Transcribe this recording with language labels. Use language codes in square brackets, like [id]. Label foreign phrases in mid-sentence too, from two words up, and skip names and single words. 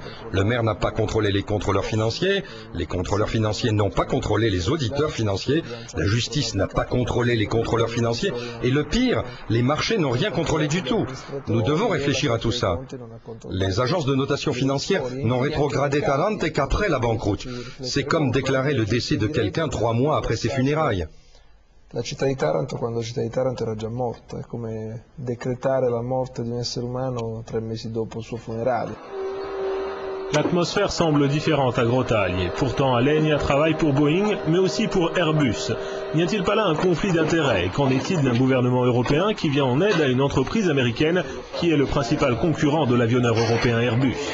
[fr] Le maire n'a pas contrôlé les contrôleurs financiers n'ont pas contrôlé les auditeurs financiers, la justice n'a pas contrôlé les contrôleurs financiers, et le pire, les marchés n'ont rien contrôlé du tout. Nous devons réfléchir à tout ça. Les agences de notation financière n'ont rétrogradé Tarente qu'après la banqueroute. C'est comme déclarer le décès de quelqu'un 3 mois après ses funérailles. [it] La città di Taranto quando la città di Taranto era già morta, è come decretare la morte di un essere umano 3 mesi dopo il suo funerale. [fr] L'atmosphère semble différente à Grottaglie. Pourtant, Alenia travaille pour Boeing, mais aussi pour Airbus. N'y a-t-il pas là un conflit d'intérêts? Qu'en est-il d'un gouvernement européen qui vient en aide à une entreprise américaine qui est le principal concurrent de l'avionneur européen Airbus?